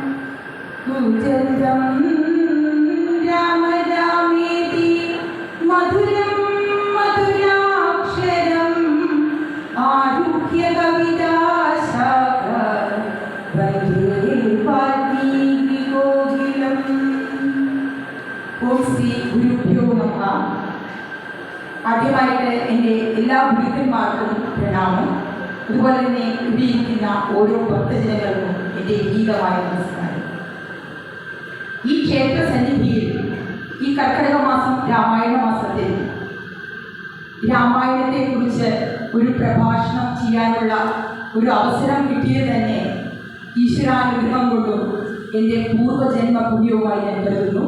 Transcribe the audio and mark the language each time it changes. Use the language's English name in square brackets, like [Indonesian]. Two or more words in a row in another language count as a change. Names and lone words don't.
[Sanskrit] कुजलं राम रामेति मधुरं मधुराक्षरम् आरुह्य कविताशाखां वन्दे वाल्मीकिकोकिलम्। ഓം ശ്രീ ഗുരുഭ്യോ നമഃ. [Malayalam] ആദ്യമായിട്ട് എൻ്റെ എല്ലാ ഗുരുക്കന്മാർക്കും പ്രണാമം. അതുപോലെ തന്നെ ഇവിടെയിരിക്കുന്ന ഓരോ ഭക്തജനങ്ങൾക്കും എൻ്റെ ഗീതമായ നമസ്കാരം. ഈ ക്ഷേത്ര സന്നിധിയിൽ ഈ കർക്കിടക മാസം രാമായണ മാസത്തിൽ രാമായണത്തെക്കുറിച്ച് ഒരു പ്രഭാഷണം ചെയ്യാനുള്ള ഒരു അവസരം കിട്ടിയത് തന്നെ ഈശ്വരാനുഗ്രഹം കൊണ്ടും എൻ്റെ പൂർവ്വജന്മ പുണ്യവുമായി ഞാൻ കരുതുന്നു.